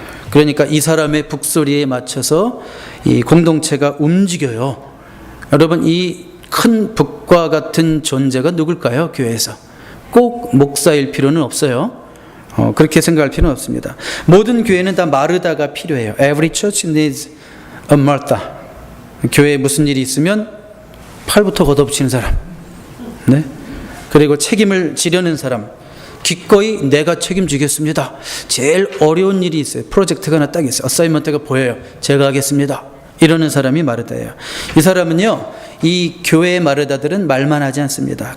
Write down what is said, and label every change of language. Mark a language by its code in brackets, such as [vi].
[ko] 그러니까 이 사람의 북소리에 맞춰서 이 공동체가 움직여요. 여러분, 이 큰 북과 같은 존재가 누굴까요? 교회에서. 꼭 목사일 필요는 없어요. 그렇게 생각할 필요는 없습니다. 모든 교회는 다 마르다가 필요해요. [en] Every church needs a Martha. [ko] 교회에 무슨 일이 있으면 팔부터 걷어붙이는 사람, 네? 그리고 책임을 지려는 사람, 기꺼이 내가 책임지겠습니다. 제일 어려운 일이 있어요. 프로젝트가 하나 딱 있어요. 어사이먼트가 보여요. 제가 하겠습니다. 이러는 사람이 마르다예요. 이 사람은요, 이 교회의 마르다들은 말만 하지 않습니다.